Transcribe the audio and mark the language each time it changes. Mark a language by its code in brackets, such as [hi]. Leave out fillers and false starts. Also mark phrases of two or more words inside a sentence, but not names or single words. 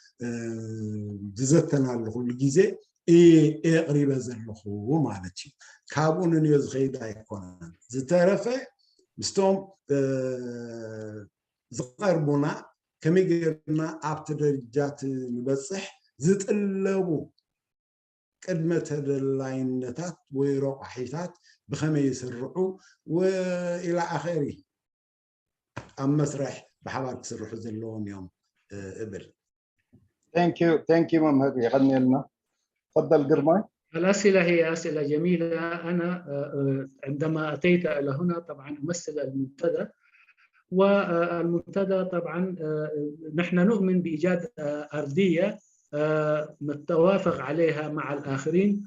[ti] ዝዘተናሉ ኩሉ ግዜ እቕሪበ ዘለኹ ማለት እዩ ካብኡ ንንዮ ዝኸይድ ኣይኮነን ዝተረፈ ምስቶም ዝቐርቡና ከመይ ጌርና ኣብቲ ደረጃት ንበፅሕ ዝጥለቡ ቅድመ ተደላይነታት ወይ ረቑሒታት ብኸመይ ይስርዑ ወኢላ ኣኸሪ ኣብ መስርሕ ብሓባር ክስርሑ ዘለዎም እዮም እብል [en] thank you [ar] ممهر يغني لنا تفضل قرماي. الأسئلة هي أسئلة جميلة. أنا عندما أتيت إلى هنا طبعا أمثل المنتدى والمنتدى طبعا نحن نؤمن بإيجاد أرضية نتوافق عليها مع الآخرين